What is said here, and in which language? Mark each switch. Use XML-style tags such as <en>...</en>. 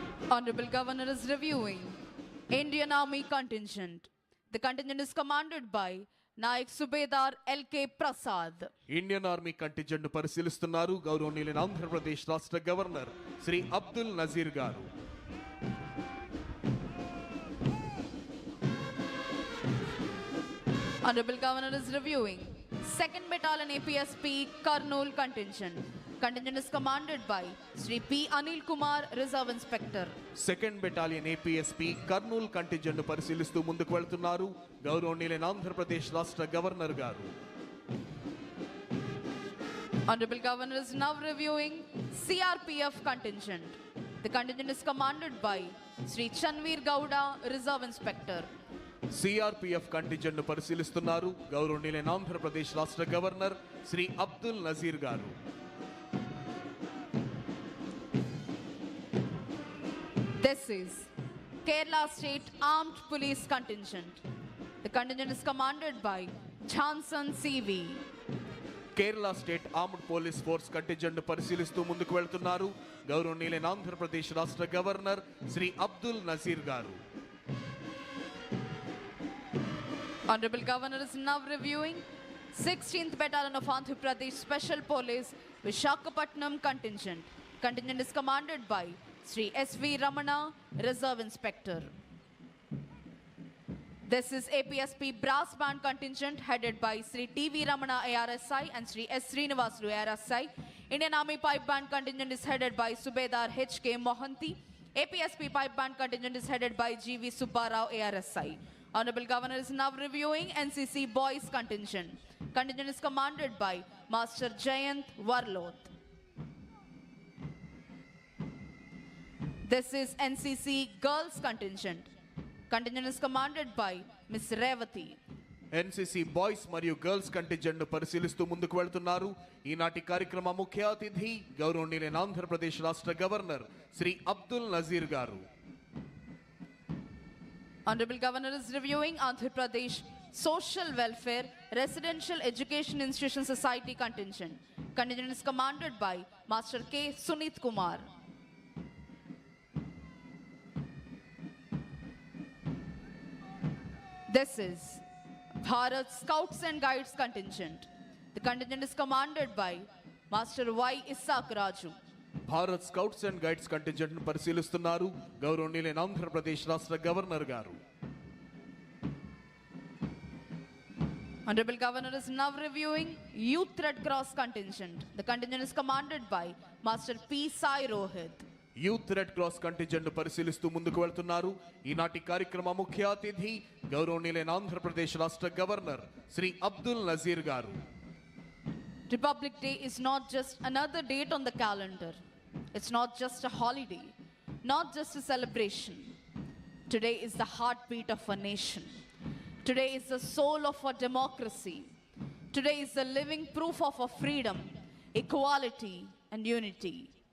<en>Honorable Governor is reviewing Indian Army contingent. The contingent is commanded by Naik Subedar L.K. Prasad.</en> <te>Indian army contingent పరిశీలిస్తున్నారు గౌరవనీయులైన ఆంధ్రప్రదేశ్ రాష్ట్ర governor Shri Abdul Nazir గారు.</te> <en>Honorable Governor is reviewing 2nd Battalion APSP Kurnool contingent. Contingent is commanded by Sri P. Anil Kumar, Reserve Inspector.</en> <te>2nd battalion APSP Kurnool contingent పరిశీలిస్తూ ముందుకు వెళ్తున్నారు గౌరవనీయులైన ఆంధ్రప్రదేశ్ రాష్ట్ర governor గారు.</te> <en>Honorable Governor is now reviewing CRPF contingent. The contingent is commanded by Sri Chanveer Gowda, Reserve Inspector.</en> <te>CRPF contingent పరిశీలిస్తున్నారు గౌరవనీయులైన ఆంధ్రప్రదేశ్ రాష్ట్ర governor Shri Abdul Nazir గారు.</te> <en>This is Kerala State Armed Police Contingent. The contingent is commanded by Johnson CV.</en> <te>Kerala state armed police force contingent పరిశీలిస్తూ ముందుకు వెళ్తున్నారు గౌరవనీయులైన ఆంధ్రప్రదేశ్ రాష్ట్ర governor Shri Abdul Nazir గారు.</te> <en>Honorable Governor is now reviewing 16th Battalion of Andhra Pradesh Special Police Visakhapatnam contingent. Contingent is commanded by Sri S.V. Ramana, Reserve Inspector. This is APSP Brass Band contingent headed by Sri T.V. Ramana ARSI and Sri S. Srinivasu ARSI. Indian Army Pipe Band contingent is headed by Subedar H.K. Mohanty. APSP Pipe Band contingent is headed by G.V. Subbarao ARSI. Honorable Governor is now reviewing NCC Boys contingent. Contingent is commanded by Master Jayant Warloth. This is NCC Girls contingent. Contingent is commanded by Ms. Revati.</en> <te>NCC boys మరియు girls contingent పరిశీలిస్తూ ముందుకు వెళ్తున్నారు ఈనాటి కార్యక్రమ ముఖ్య అతిథి గౌరవనీయులైన ఆంధ్రప్రదేశ్ రాష్ట్ర గవర్నర్ శ్రీ అబ్దుల్ నజీర్ గారు.</te> <en>Honorable Governor is reviewing Andhra Pradesh Social Welfare Residential Education Institution Society contingent. Contingent is commanded by Master K. Sunit Kumar. This is Bharat Scouts and Guides contingent. The contingent is commanded by Master Y. Isaac Raju.</en> <te>Bharat scouts and guides contingent పరిశీలిస్తున్నారు గౌరవనీయులైన ఆంధ్రప్రదేశ్ రాష్ట్ర governor గారు.</te> <en>Honorable Governor is now reviewing Youth Red Cross contingent. The contingent is commanded by Master P. Sai Rohit.</en> <te>Youth red cross contingent పరిశీలిస్తూ ముందుకు వెళ్తున్నారు ఈనాటి కార్యక్రమ ముఖ్య అతిథి గౌరవనీయులైన ఆంధ్రప్రదేశ్ రాష్ట్ర గవర్నర్ శ్రీ అబ్దుల్ నజీర్ గారు.</te> <en>Republic Day is not just another date on the calendar. It's not just a holiday, not just a celebration. Today is the heartbeat of a nation. Today is the soul of our democracy. Today is the living proof of our freedom, equality, and unity.</en>